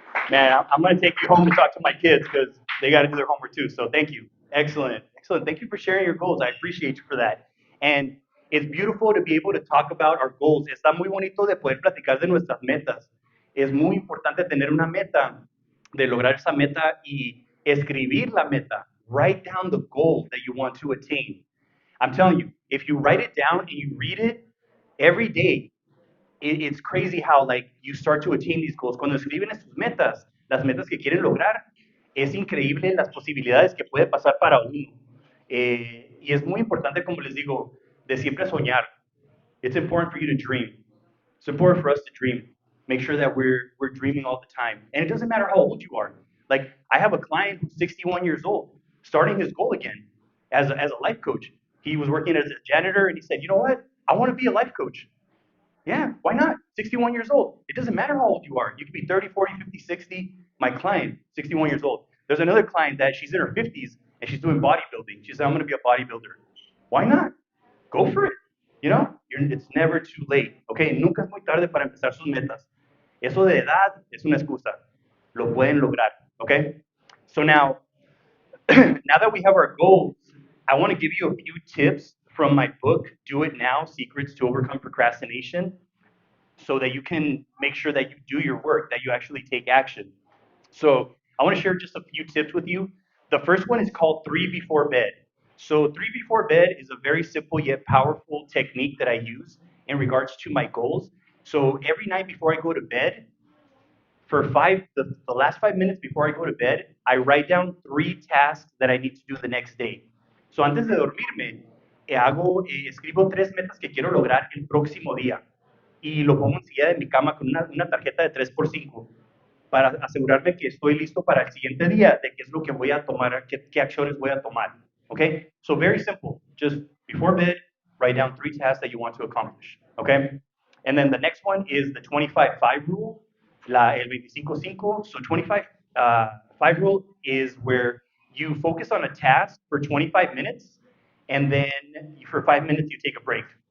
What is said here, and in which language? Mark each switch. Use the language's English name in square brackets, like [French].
[English] Man, I'm going to take you home to talk to my kids because they got to do their homework too. So thank you. Excellent. Excellent. Thank you for sharing your goals. I appreciate you for that. And it's beautiful to be able to talk about our goals. [Spanish] Está muy bonito de poder platicar de nuestras metas. Es muy importante tener una meta, de lograr esa meta y escribir la meta. [English] Write down the goal that you want to attain. I'm telling you, if you write it down and you read it every day, it's crazy how like you start to attain these goals. [Spanish] Cuando escriben sus metas, las metas que quieren lograr, es increíble las posibilidades que puede pasar para uno. Y es muy importante, como les digo, de siempre soñar. [English] It's important for you to dream. It's important for us to dream. Make sure that we're dreaming all the time. And it doesn't matter how old you are. Like I have a client who's 61 years old, starting his goal again as a life coach. He was working as a janitor and he said, you know what? I want to be a life coach. Yeah, why not? 61 years old. It doesn't matter how old you are. You could be 30, 40, 50, 60. My client, 61 years old. There's another client that she's in her 50s and she's doing bodybuilding. She said, I'm going to be a bodybuilder. Why not? Go for it. You know, it's never too late. [Spanish] Okay, nunca es muy tarde para empezar sus metas. Eso de edad es una excusa. Lo pueden lograr. Okay? [English] So now, now that we have our goals, I want to give you a few tips from my book, Do It Now Secrets to Overcome Procrastination, so that you can make sure that you do your work, that you actually take action. So I want to share just a few tips with you. The first one is called three before bed. So three before bed is a very simple yet powerful technique that I use in regards to my goals. So every night before I go to bed, for the last 5 minutes before I go to bed, I write down three tasks that I need to do the next day. [Spanish] So antes de dormirme, escribo tres metas que quiero lograr el próximo día y lo pongo enseguida de mi cama con una tarjeta de 3x5 para asegurarme que estoy listo para el siguiente día, de qué es lo que voy a tomar, qué acciones voy a tomar. [English] Okay? So very simple. Just before bed, write down three tasks that you want to accomplish. Okay? And then the next one is the 25-5 rule, el 25-5. So 25-5 rule is where you focus on a task for 25 minutes, and then for 5 minutes you take a break.